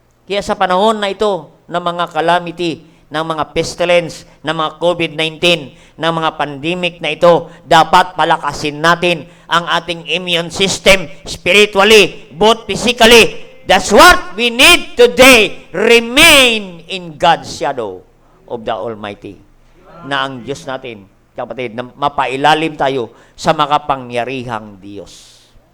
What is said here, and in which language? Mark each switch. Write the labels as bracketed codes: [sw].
[tl] Kaya sa panahon na ito, ng mga calamity, ng mga pestilence, ng mga COVID-19, ng mga pandemic na ito, dapat palakasin natin ang ating immune system [en] spiritually, both physically. That's what we need today. Remain in God's shadow of the Almighty. [tl] Na ang Diyos natin, kapatid, na mapailalim tayo sa makapangyarihang Diyos.